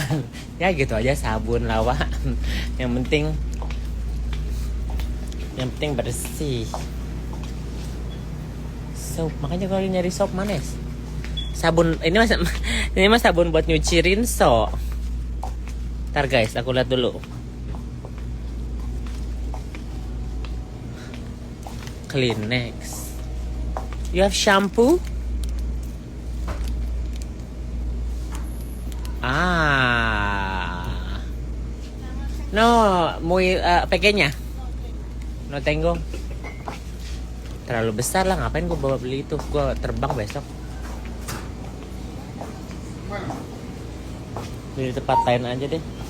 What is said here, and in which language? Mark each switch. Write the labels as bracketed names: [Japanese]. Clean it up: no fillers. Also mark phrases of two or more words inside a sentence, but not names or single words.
[Indonesian] Ya gitu aja sabun lawa. Yang penting bersih. Soap, makanya kalau nyari soap manis. Sabun ini mas sabun buat nyuci rinso. Ntar guys, aku lihat dulu. Kleenex. [English] You have shampoo? [Spanish] No, muy pequeña. No tengo. [Indonesian] Terlalu besar lah, ngapain gue bawa beli itu? Gue terbang besok. Beli di tempat lain aja deh.